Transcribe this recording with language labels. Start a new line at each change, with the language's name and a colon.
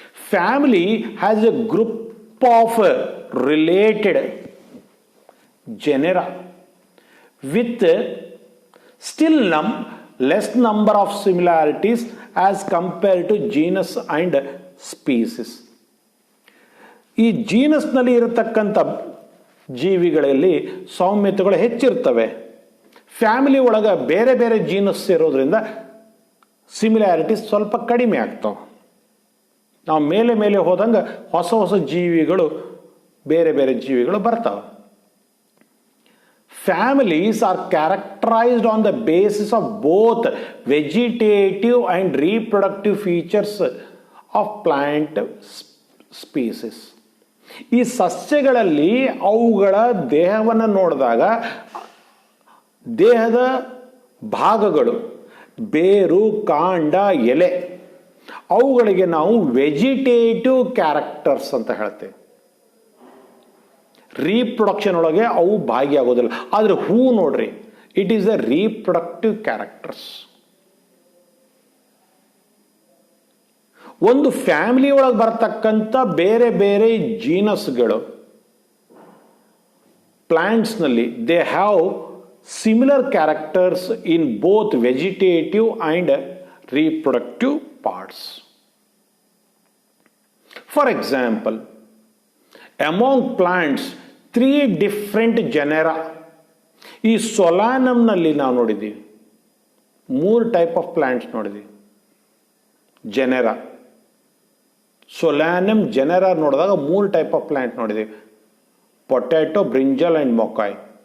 English: Family has a group of related genera with still less number of similarities as compared to genus and species.
Kannada: ಈ ಜೀನಸ್ನಲ್ಲಿ ಇರತಕ್ಕಂಥ ಜೀವಿಗಳಲ್ಲಿ ಸೌಮ್ಯತೆಗಳು ಹೆಚ್ಚಿರ್ತವೆ. Family ಒಳಗೆ ಬೇರೆ ಬೇರೆ genus ಇರೋದ್ರಿಂದ ಸಿಮಿಲ್ಯಾರಿಟೀಸ್ ಸ್ವಲ್ಪ ಕಡಿಮೆ ಆಗ್ತಾವೆ. ನಾವು ಮೇಲೆ ಮೇಲೆ ಹೋದಂಗೆ ಹೊಸ ಹೊಸ ಜೀವಿಗಳು ಬೇರೆ ಬೇರೆ ಜೀವಿಗಳು ಬರ್ತಾವೆ.
English: Families are characterized on the basis of both vegetative and reproductive features of plant species.
Kannada: ಈ ಸಸ್ಯಗಳಲ್ಲಿ ಅವುಗಳ ದೇಹವನ್ನು ನೋಡಿದಾಗ ದೇಹದ ಭಾಗಗಳು, ಬೇರು, ಕಾಂಡ, ಎಲೆ, ಅವುಗಳಿಗೆ ನಾವು ವೆಜಿಟೇಟಿವ್ ಕ್ಯಾರೆಕ್ಟರ್ಸ್ ಅಂತ ಹೇಳ್ತೇವೆ. ರೀಪ್ರೊಡಕ್ಷನ್ ಒಳಗೆ ಅವು ಭಾಗಿಯಾಗೋದಿಲ್ಲ. ಆದರೆ ಹೂ ನೋಡ್ರಿ,
English: It is the reproductive characters.
Kannada: ಒಂದು ಫ್ಯಾಮಿಲಿ ಒಳಗೆ ಬರ್ತಕ್ಕಂಥ ಬೇರೆ ಬೇರೆ ಜೀನಸ್ಗಳು ಪ್ಲಾಂಟ್ಸ್ನಲ್ಲಿ
English: They have similar characters in both vegetative and reproductive parts. For example, among plants 3 different genera.
Kannada: ಈ ಸೊಲಾನಮ್ನಲ್ಲಿ ನಾವು ನೋಡಿದ್ದೀವಿ 3 ಟೈಪ್ ಆಫ್ ಪ್ಲಾಂಟ್ಸ್ ನೋಡಿದ್ದೀವಿ. ಜೆನೆರಾ, ಸೊಲಾನಮ್ ಜೆನೆರಾ ನೋಡಿದಾಗ 3 ಟೈಪ್ ಆಫ್ ಪ್ಲಾಂಟ್ ನೋಡಿದ್ದೀವಿ: ಪೊಟ್ಯಾಟೊ, ಬ್ರಿಂಜಲ್ ಅಂಡ್ ಮೊಕಾಯ್.